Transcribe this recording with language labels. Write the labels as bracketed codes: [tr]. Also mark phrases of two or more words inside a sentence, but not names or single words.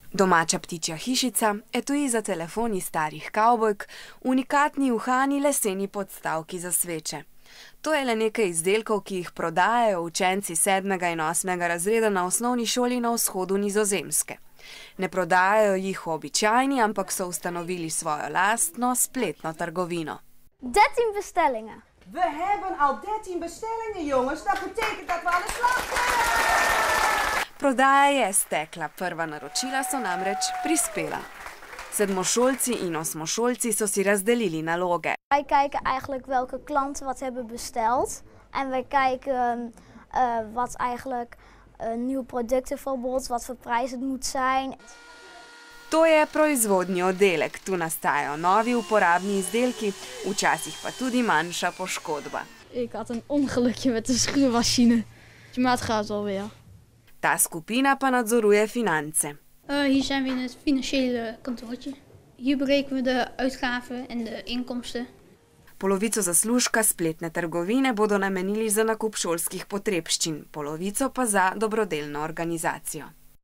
[sl] Domača ptičja hišica, etui za telefon iz starih kavbojk, unikatni uhani leseni podstavki za sveče. To je le nekaj izdelkov, ki jih prodajajo učenci 7. in 8. razreda na osnovni šoli na vzhodu Nizozemske. Ne prodajajo jih v običajni, ampak so ustanovili svojo lastno spletno trgovino. [nl] 13 bestellingen. We hebben al 13 bestellingen, jongens. Dat betekent dat we aan de slag kunnen. [sl] Prodaja je stekla, prva naročila so namreč prispela. Sedmošolci in osmošolci so si razdelili naloge. [nl] Wij kijken eigenlijk welke klanten wat hebben besteld. En wij kijken wat eigenlijk nieuwe producten bijvoorbeeld, wat voor prijs het moet zijn. [sl] To je proizvodni oddelek. Tu nastajajo novi uporabni izdelki, včasih pa tudi manjša poškodba. [nl] Ik had een ongelukje met de schuurmachine. Maar het gaat alweer. [sl] Ta skupina pa nadzoruje finance. [nl] Hier zijn we in het financiële kantoortje. Hier berekenen we de uitgaven en de inkomsten. [sl] Polovico zaslužka spletne trgovine bodo namenili za nakup šolskih potrebščin, polovico pa za dobrodelno organizacijo.